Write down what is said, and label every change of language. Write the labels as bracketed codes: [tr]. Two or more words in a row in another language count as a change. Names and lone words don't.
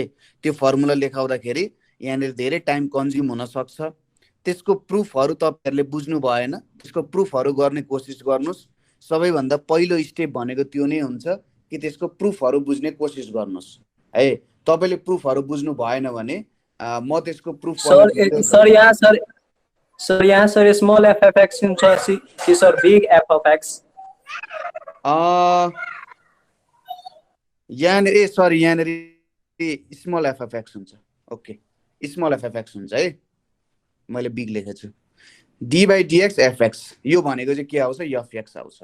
[ne] त्यो फर्मुला लेखाउँदाखेरि यहाँनिर धेरै [en] time consume [ne] हुन सक्छ। त्यसको प्रुफहरू तपाईँहरूले बुझ्नु भएन, त्यसको प्रुफहरू गर्ने कोसिस गर्नुहोस्। सबैभन्दा पहिलो स्टेप भनेको त्यो नै हुन्छ कि त्यसको प्रुफहरू बुझ्ने कोसिस गर्नुहोस् है। तपाईँले प्रुफहरू बुझ्नु भएन भने म त्यसको प्रुफ सर यहाँ सर [en] small f f x [ne] हुन्छ कि [en] sir big f f x [ne] यहाँनिर सरी यहाँनिर [en] small f f x [ne] हुन्छ। [en] okay small f f x [ne] हुन्छ है, मैले बिग लेखेको छु। [en] d by dx f x [ne] यो भनेको चाहिँ के आउँछ [en] f x [ne] आउँछ।